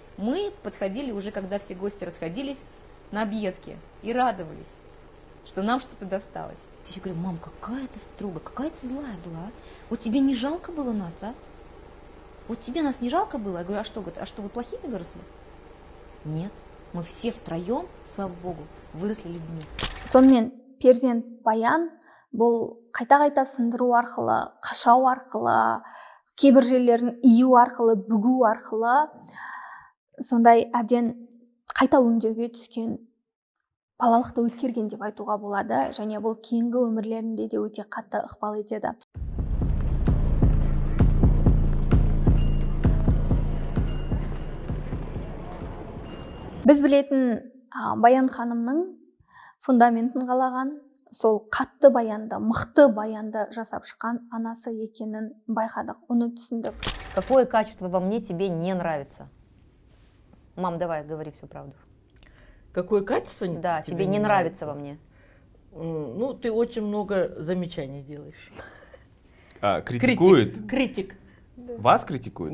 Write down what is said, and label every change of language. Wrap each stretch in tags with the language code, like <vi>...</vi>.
<ru>Мы подходили уже, когда все гости расходились, на объедки и радовались, что нам что-то досталось. Я еще говорю: мам, какая ты строгая, какая ты злая была, а? Вот тебе не жалко было нас, а? Вот тебе нас не жалко было? Я говорю: а что, вы плохими выросли? Нет, мы все втроем, слава богу, выросли людьми.</ru> <kk>Сонымен перзент Баян бұл қайта-қайта сындыру арқылы, қашау арқылы, кейбір жерлерін ию арқылы, бүгу арқылы сондай әбден қайта өңдеуге түскен балалықты өткерген деп айтуға болады, және бұл кейінгі өмірлерінде де өте қатты ықпал етеді. Біз білетін Баян ханымның фундаментін қалаған, сол қатты баянды, мықты баянды жасап шыққан анасы екенін байқадық, оны түсіндік.</kk> <ru>Какое качество во мне тебе не нравится? Мам, давай, говори всю правду. Какое качество Да, тебе не нравится во мне. Ну, ты очень много замечаний делаешь. Критикует? Критик. Вас критикует?</ru>